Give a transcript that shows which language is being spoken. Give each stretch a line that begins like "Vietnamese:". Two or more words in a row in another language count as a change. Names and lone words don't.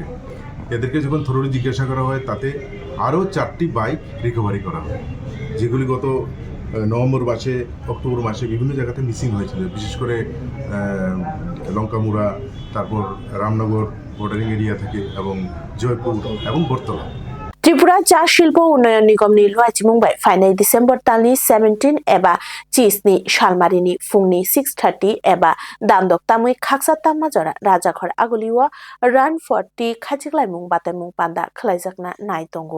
Bangla: এদেরকে যখন থরোলি জিজ্ঞাসা করা হয় তাতে আরও 4টি বাইক রিকভারি করা হয়, যেগুলি গত নভেম্বর মাসে অক্টোবর মাসে বিভিন্ন জায়গাতে মিসিং হয়েছিল, বিশেষ করে লঙ্কামুড়া, তারপর রামনগর
English: bordering area
Bangla: থেকে এবং জয়পুর এবং বর্তলা।
Kok Borok: त्रिपुरा चा शिल्प उन्नयन निगमनि लुवाइचिमुंबाय फाइनाय डिसेम्बर तालनि 17 एबा 30 नि सालमारिनि फुंनि 6:30 एबा दामदक तामुइ खाकसा ताममाजरा राजाघर आगुलिओ रान 40 खाजिग्लायमुं बातायमुं पान्दा खलायजाकना नाय दंगो।